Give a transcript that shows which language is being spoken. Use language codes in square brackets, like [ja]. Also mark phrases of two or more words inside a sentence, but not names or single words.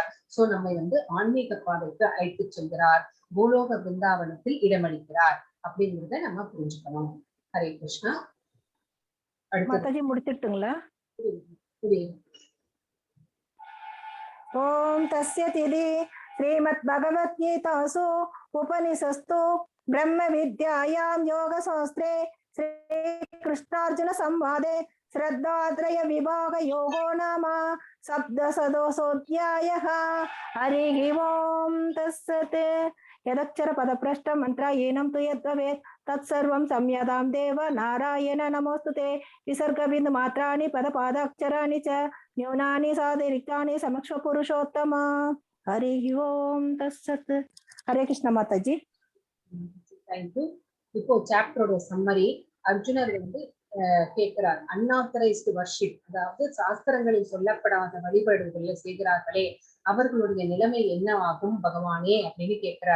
[ta] சோ நம்மை ஆன்மீக பாதைக்கு அழைத்து செல்கிறார், பூலோக பிருந்தாவனத்தில் இடமளிக்கிறார் அப்படிங்கிறத நம்ம புரிஞ்சுக்கணும். [sa] हरे कृष्णा. [ta] மாதாஜி முடிச்சிட்டுங்களா? [sa] ओम् तस्य तिति श्रीमत् भगवत्गीतासु उपनिषस्तु ब्रह्म विद्यायां योग शास्त्रे श्री कृष्णार्जुन संवादे श्रद्धात्रय विभाग योगो नाम सप्तशतोऽध्यायः। हरिः ओं तत्सत्। यदक्षर पदभ्रष्ट मंत्र येनं तु यद्भवेत् तत्सर्वं संयतां देव नारायण नमोस्तुते। विसर्ग बिंदु मात्राणि पदपादाक्षराणि च न्यूनानि सातिरिक्तानि समक्ष पुरुषोत्तम। हरिः ओं तत्सत्। हरे कृष्ण माताजी। [ta] தேங்க்யூ. இப்போ சாப்டரோட சம்மரி. அர்ஜுனர் கேட்கிறார், [en] unauthorised worship, [ta] அதாவது சாஸ்திரங்களில் சொல்லப்படாத வழிபாடுகளை செய்கிறார்களே அவர்களுடைய நிலைமை என்ன ஆகும் பகவானே அப்படின்னு கேட்கிறார்.